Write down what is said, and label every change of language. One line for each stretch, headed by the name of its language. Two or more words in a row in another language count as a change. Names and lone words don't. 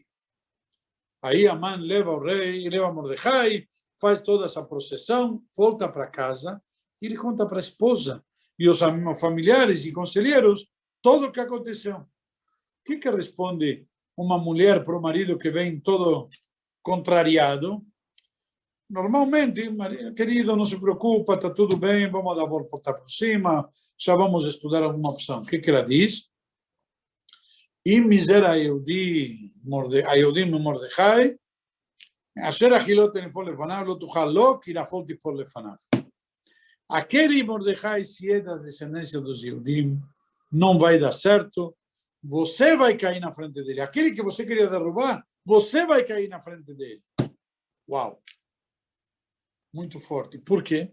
Portuguese: Aí Amã leva o rei, leva Mordecai, faz toda essa procissão, volta para casa e ele conta para a esposa e os familiares e conselheiros tudo o que aconteceu. O que responde uma mulher para o marido que vem todo contrariado? Normalmente, querido, não se preocupa, está tudo bem, vamos dar a volta por cima, já vamos estudar alguma opção. O que ela diz?
Hebrew: אם מזרע היהודים ממרדכי, אשר החילות תנפול לפניו, לא תוכל לו, כי נפול תפול לפניו.
Portuguese: Aquele Mordecai, se é da descendência dos Yehudim, não vai dar certo, você vai cair na frente dele. Aquele que você queria derrubar, você vai cair na frente dele. Uau! Muito forte. Por quê?